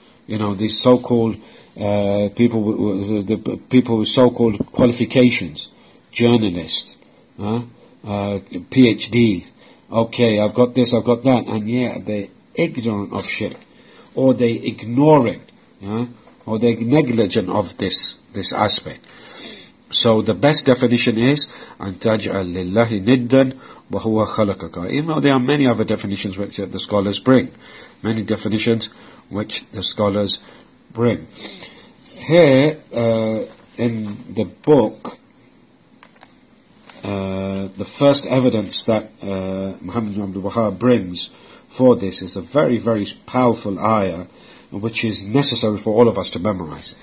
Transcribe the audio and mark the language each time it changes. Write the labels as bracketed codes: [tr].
[en] You know, these so-called people, the people with so-called qualifications, journalists, PhD. Okay, I've got this, I've got that, and yeah, they're ignorant of shirk. or they ignore it, or they're negligent of this aspect. So the best definition is [ar] أن تجعل لله ندا وهو خلقك. [en] Even though there are many other definitions which the scholars bring, many definitions which the scholars bring. Here in the book, the first evidence that Muhammad ibn Abdu'l-Bahá brings for this is a very, very powerful ayah, which is necessary for all of us to memorize.